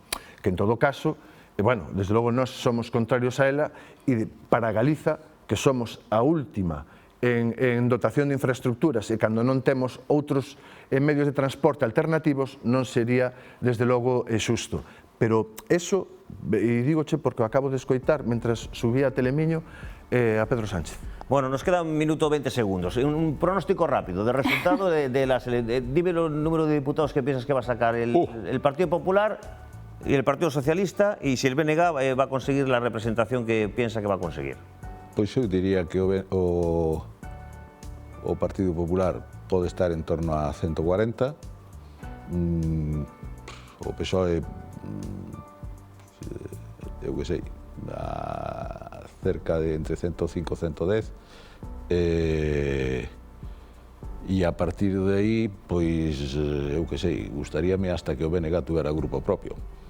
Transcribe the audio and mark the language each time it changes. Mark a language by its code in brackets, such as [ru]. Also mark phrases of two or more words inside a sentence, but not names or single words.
[gl] Que en todo caso, bueno, desde logo nós somos contrarios a ela, e para Galiza, que somos a última en dotación de infraestructuras e cando non temos outros medios de transporte alternativos non sería desde logo xusto. [es] Pero eso, [gl] e dígoche porque o acabo de escoitar mentras subía a Telemiño a Pedro Sánchez. [es] Bueno, nos queda 1 minuto 20 segundos. Un pronóstico rápido de resultado de las elecciones. Dime el número de diputados que piensas que va a sacar el Partido Popular y el Partido Socialista, y si el BNG va a conseguir la representación que piensa que va a conseguir. [gl] Pois eu diría que o Partido Popular pode estar en torno a 140, o PSOE, eu que sei, cerca de entre 105 e 110, e a partir de aí, pois, eu que sei, gustaríame hasta que o BNG tuvera grupo propio.